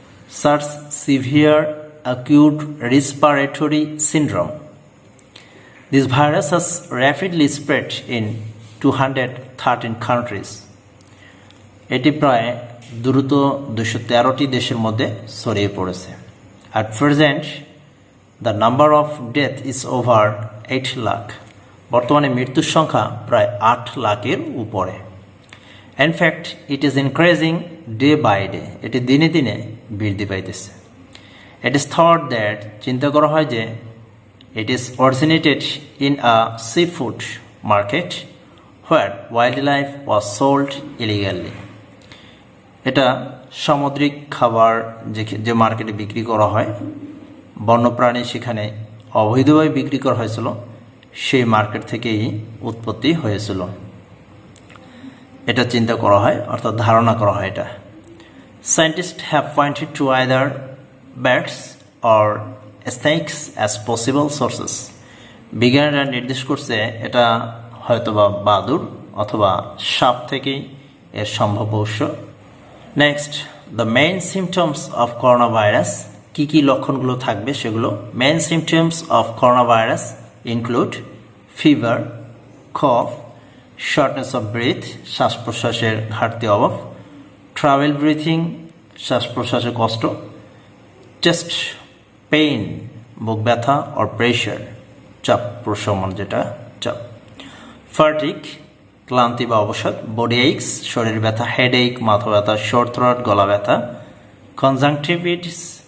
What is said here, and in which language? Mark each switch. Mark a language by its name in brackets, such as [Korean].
[English] SARS severe acute respiratory syndrome. This virus has rapidly spread in 213 countries. [Bangla] এটি প্রায় দ্রুত 213টি দেশের মধ্যে ছড়িয়ে পড়েছে। [English] At present, the number of death is over 8 lakh. [Bangla] বর্তমানে মৃত্যুর সংখ্যা প্রায় 8 লাখের উপরে। [English] In fact, it is increasing day by day. [Bangla] এটি দিনে দিনে বৃদ্ধি পাইতেছে। [English] It is thought that [Bangla] চিন্তা করা হয় যে [English] it is originated in a seafood market where wildlife was sold illegally. [Bangla] এটা সামুদ্রিক খাবার যে মার্কেটে বিক্রি করা হয়, বন্যপ্রাণী সেখানে অবৈধভাবে বিক্রি করা হয়েছিল, সেই মার্কেট থেকেই উৎপত্তি হয়েছিল, এটা চিন্তা করা হয়, অর্থাৎ ধারণা করা হয় এটা। [English] Scientists have pointed to either bats or snakes as possible sources. [Bangla] বিজ্ঞানীরা নির্দেশ করছে এটা হয়তোবা বাদুড় অথবা সাপ থেকেই এর সম্ভাব্য উৎস। [English] Next, the main symptoms of coronavirus. [Bangla] কী কী লক্ষণগুলো থাকবে সেগুলো। [English] main symptoms of coronavirus include fever, cough, shortness of breath, [Bangla] শ্বাস প্রশ্বাসের ঘাটতি অভাব, [English] trouble breathing, [Bangla] শ্বাস প্রশ্বাসের কষ্ট, [English] chest pain, [Bangla] বুক ব্যথা, [English] or pressure, [Bangla] চাপ প্রশমন, যেটা চাপ, [English] fatigue, [Bangla] ক্লান্তি বা অবসাদ, [English] body aches, [Bangla] শরীর ব্যথা, [English] headache, [Bangla] মাথা ব্যথা, [English] sore throat, [Bangla] গলা ব্যথা, [English] conjunctivitis,